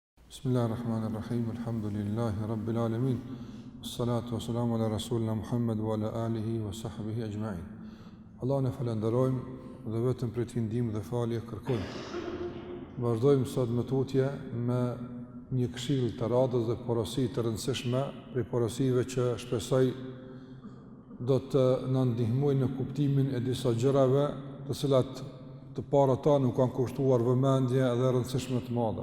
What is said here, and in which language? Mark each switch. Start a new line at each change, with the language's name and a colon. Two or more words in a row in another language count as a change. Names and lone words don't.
Arabic: بسم الله الرحمن الرحيم الحمد لله رب العالمين الصلاة والسلام على رسولنا محمد وعلى آله وصحبه أجمعين.
Albanian: Allahun e falenderojmë dhe vetëm prej tij ndihmë dhe falje kërkojmë. Vazhdojmë sot me tutje me një këshill të radhës dhe porosi të rëndësishme, prej porosive që shpresoj do të na ndihmojnë në kuptimin e disa gjërave të cilat të parata nuk kanë kushtuar vëmendje dhe rëndësishme të madhe.